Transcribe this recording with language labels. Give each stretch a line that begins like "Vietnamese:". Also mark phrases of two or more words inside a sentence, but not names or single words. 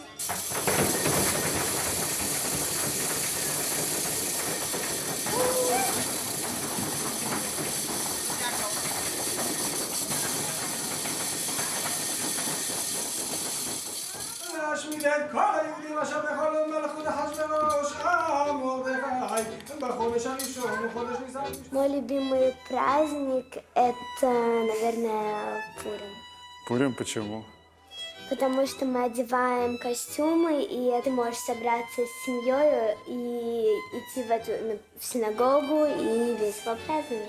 Hebrew: להשמיד את כל היהודים אשר בכל מלכות אחשוורוש מרדכי בחודש הראשון וחודש ניסן.
Russian: Мой любимый праздник – это, наверное, Пурим. Пурим почему? Потому что мы одеваем костюмы, и ты можешь собраться с семьей и идти в синагогу и весело праздновать.